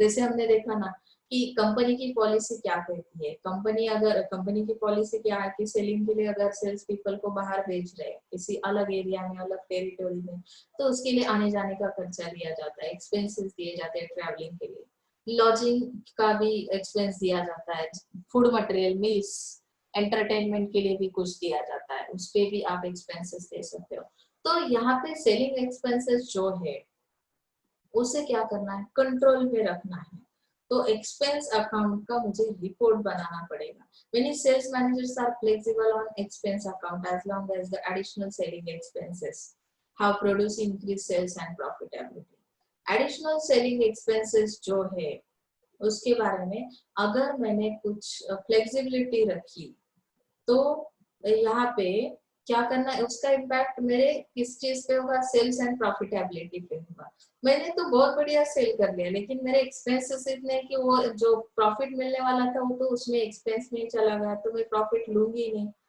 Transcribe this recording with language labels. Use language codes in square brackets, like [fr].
[hi] जैसे हमने देखा ना कि कंपनी की पॉलिसी क्या कहती है, कंपनी की पॉलिसी क्या है कि सेलिंग के लिए अगर सेल्स पीपल को बाहर भेज रहे हैं किसी अलग एरिया में, अलग टेरिटोरी में, तो उसके लिए आने जाने का खर्चा दिया जाता है, एक्सपेंसेस दिए जाते हैं ट्रैवलिंग के लिए, लॉजिंग का भी एक्सपेंस दिया जाता है, फूड मटेरियल, मील्स, एंटरटेनमेंट के लिए भी कुछ दिया जाता है, उस पे भी आप एक्सपेंसेस दे सकते हो। तो यहाँ पे सेलिंग एक्सपेंसेस जो है उसे क्या करना है, कंट्रोल में रखना है। तो एक्सपेंस अकाउंट का मुझे रिपोर्ट बनाना पड़ेगा। [en] Many sales managers are flexible on expense account as long as the additional selling expenses have produced increased sales and profitability. [hi] Additional selling expenses जो है उसके बारे में अगर मैंने कुछ फ्लेक्सिबिलिटी रखी तो यहाँ पे क्या करना है, उसका इम्पैक्ट मेरे किस चीज पे होगा, सेल्स एंड प्रॉफिटेबिलिटी पे होगा। मैंने तो बहुत बढ़िया सेल कर लिया लेकिन मेरे एक्सपेंसेस इतने कि वो जो प्रॉफिट मिलने वाला था वो तो उसमें एक्सपेंस में चला गया, तो मैं प्रॉफिट लूंगी ही नहीं।